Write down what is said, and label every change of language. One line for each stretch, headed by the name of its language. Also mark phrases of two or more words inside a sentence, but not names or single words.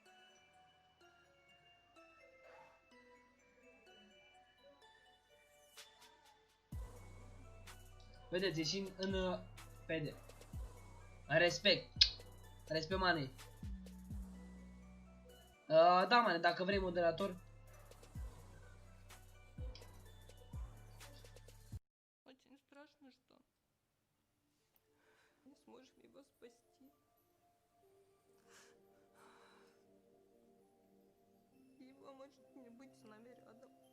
Romanian: Vedeți, ieșim în PD. Respect. Respect, mane. Da, mane, dacă vrei moderator.
Russian: Очень страшно, что не сможем его спасти. Его может не быть с нами рядом.